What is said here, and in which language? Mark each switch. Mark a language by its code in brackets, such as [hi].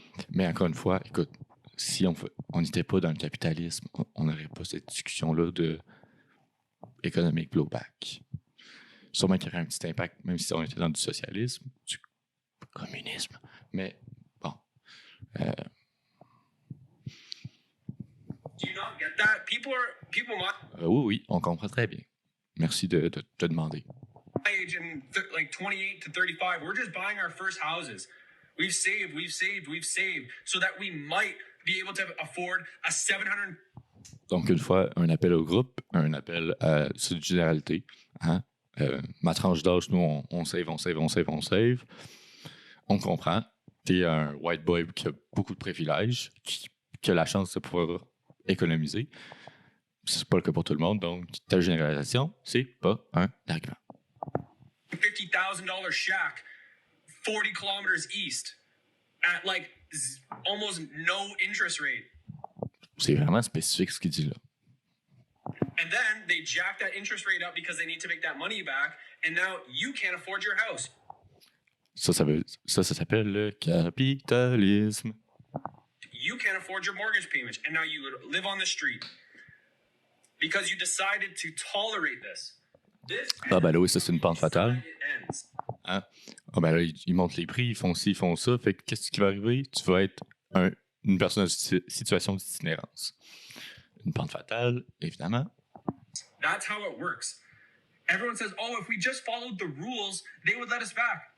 [fr] Mais encore une fois, écoute, si on n'était pas dans le capitalisme, on n'aurait pas cette discussion-là de [en] economic blowback. [fr] Sûrement qu'il y aurait un petit impact, même si on était dans du socialisme, du communisme. Mais bon. [en] Do you not get that? People [fr] Oui, on comprend très bien. Merci de te demander. [en] my age and like 28 to 35, we're just buying our first houses. We've saved so that we might be able to afford a 700. [fr] Donc, une fois, un appel au groupe, un appel à subsidiarité. Hein? Ma tranche d'âge, nous, on save. On comprend. T'es un white boy qui a beaucoup de privilèges, qui a la chance de pouvoir économiser. C'est pas le cas pour tout le monde, donc ta généralisation, c'est pas un argument. [en] $50,000 shack 40 kilometers east at like almost no interest rate. [fr] C'est vraiment spécifique ce qu'il dit là. [en] And then they jack that interest rate up because they need to make that money back, and now you can't afford your house. [fr] Ça s'appelle le capitalisme. [en] You can't afford your mortgage payments, and now you live on the street because you decided to tolerate this. [fr] Ah ben là oui, ça c'est une pente fatale. Hein? Ah ben là, ils montent les prix, ils font ci, ils font ça. Fait que qu'est-ce qui va arriver? Tu vas être une personne en situation d'itinérance. Une pente fatale, évidemment. [en] That's how it works. Everyone says, oh, if we just followed the rules, they would let us back.